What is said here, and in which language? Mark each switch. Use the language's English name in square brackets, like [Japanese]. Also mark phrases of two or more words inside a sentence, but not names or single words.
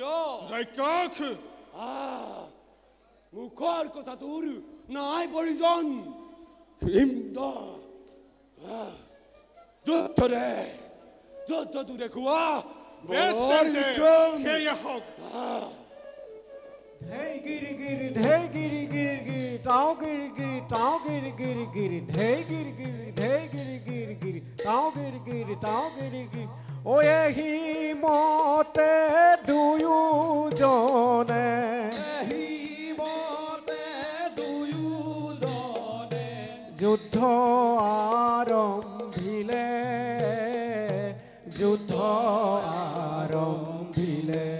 [Assamese] ৰাক্ষস মুখৰ কথা তোৰ নাই প্ৰয়োজন যুদ্ধটো দেখুওৱা সেয়া হওক Hey giri giri, hey giri giri giri, tao giri giri, tao giri giri giri, hey giri giri, hey giri giri giri, tao giri giri, tao giri giri. ওৱে হি মোতে দুয়ো জনে, হি মোতে দুয়ো জনে, যুদ্ধ আৰম্ভিলে, যুদ্ধ আৰম্ভিলে.